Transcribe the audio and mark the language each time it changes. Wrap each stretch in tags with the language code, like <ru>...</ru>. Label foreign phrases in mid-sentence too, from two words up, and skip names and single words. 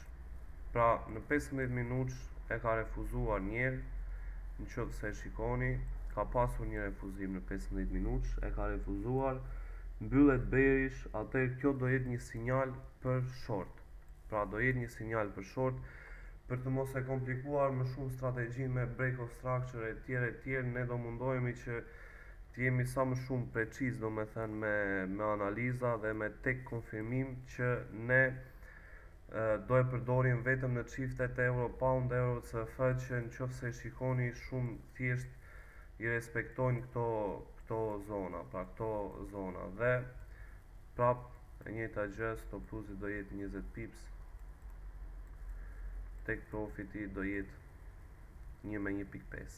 <sq>Pra në 15 minutë e ka refuzuar njerë, në qoftë se shikoni ka pasur një refuzim në 15 minutë, e ka refuzuar, mbyllet bearish, atëherë kjo do jetë një sinjal për short. Pra do jetë një sinjal për short, për të mos e komplikuar më shumë strategjinë me</sq> <en>break of structure</en> <sq>e tjerë, ne do mundohemi që të jemi sa më shumë preciz, do me thënë me analiza dhe me tek konfirmim që ne do e përdorim vetëm në çiftet euro pound, euro CF, që në qoftë se shikoni shumë thjesht i respektojnë këto zona, pra këto zona, dhe prap e njëjta gjë,</sq> <en>stop loss-i</en> <sq>do jetë 20 pips, tek profiti do jetë 1-1.5.</sq>